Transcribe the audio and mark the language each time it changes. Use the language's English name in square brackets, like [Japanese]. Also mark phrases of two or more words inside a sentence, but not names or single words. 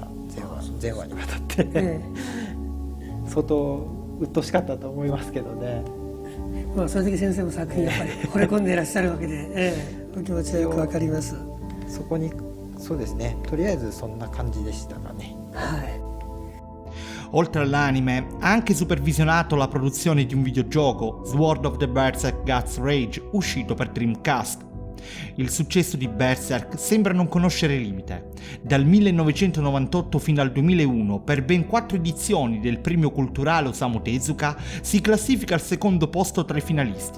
[Japanese] 前話にわたって相当鬱陶しかったと思いますけどね。まあそれだけ先生も作品やっぱり惚れ込んでいらっしゃるわけで、お気持ちはよくわかります。そこにそうですね、とりあえずそんな感じでしたかね。はい。 [Italian] Oltre all'anime, ha anche supervisionato la produzione di un videogioco, Sword of the Berserk Guts Rage, uscito per Dreamcast. Il successo di Berserk sembra non conoscere limite. Dal 1998 fino al 2001, per ben 4 edizioni del premio culturale Osamu Tezuka, si classifica al secondo posto tra i finalisti.